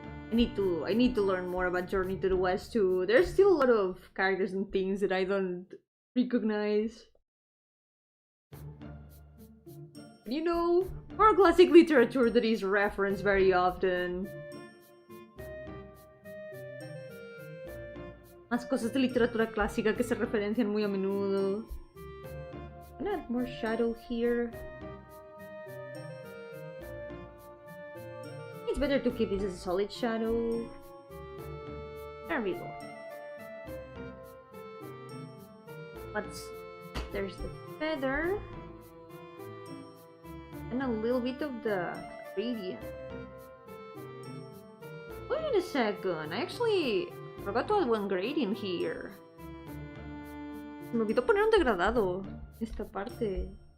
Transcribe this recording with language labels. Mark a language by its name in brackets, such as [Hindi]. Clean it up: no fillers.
[English] I need to learn more about Journey to the West too. There's still a lot of characters and things that I don't recognize. You know, more classic literature that is referenced very often. [Spanish] Más cosas de literatura clásica que se referencian muy a menudo. [English] Can I add more shadow here? It's better to keep this as a solid shadow. There we go. There's the feather. And a little bit of the gradient. Wait a second, I actually forgot to add one gradient here. [Spanish] Me olvidó poner un degradado en esta parte.